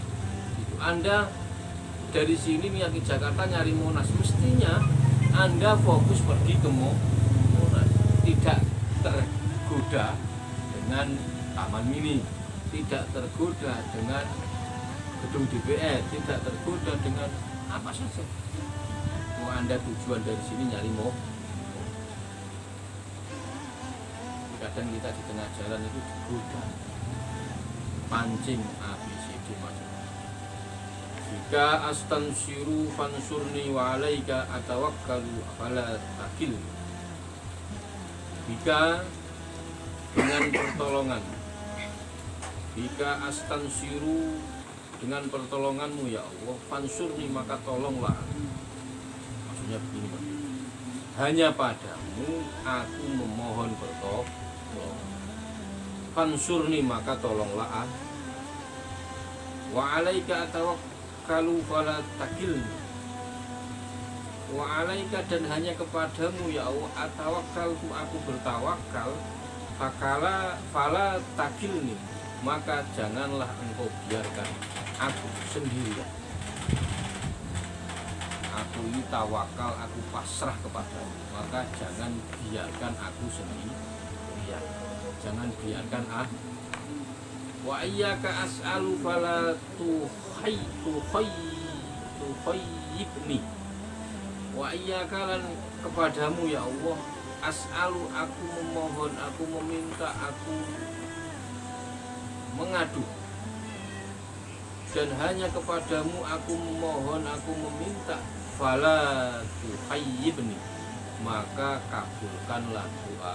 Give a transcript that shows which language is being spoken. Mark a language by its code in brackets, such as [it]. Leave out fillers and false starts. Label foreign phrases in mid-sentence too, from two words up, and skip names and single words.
[id] Anda dari sini ke Jakarta nyari Monas, mestinya Anda fokus pergi ke Monas, tidak tergoda dengan Taman Mini, tidak tergoda dengan gedung DPR, tidak tergoda dengan apa saja. Mau Anda tujuan dari sini nyari kadang kita di tengah jalan itu digoda, pancing ABCD macam-macam. [ar] Jika أستنصر فانصرني وعليك أتوكل فلا تكل. [id] Jika dengan pertolongan, jika astansiru dengan pertolonganmu [ar] يا الله, [id] fansurni maka tolonglah. Maksudnya begini Pak, hanya padamu aku memohon pertolongan. Fansurni maka tolonglah. [ar] وعليك أتوكل فلا تكلني. وعليك [id] dan hanya kepadamu [ar] يا الله [id] atawakkaltu aku bertawakal. [ar] فلا تكلني [id] maka janganlah engkau biarkan aku sendirian. Aku ini tawakal, aku pasrah kepadamu, maka jangan biarkan aku sendirian. Jangan biarkan [ar] وإياك أسأل فلا تخيبني. وإياك [id] lan kepadamu [ar] يا الله [id] as'alu aku memohon, aku meminta, aku mengadu, dan hanya kepadamu aku memohon, aku meminta. [ar] فلا تخيبني [id] maka kabulkanlah doa.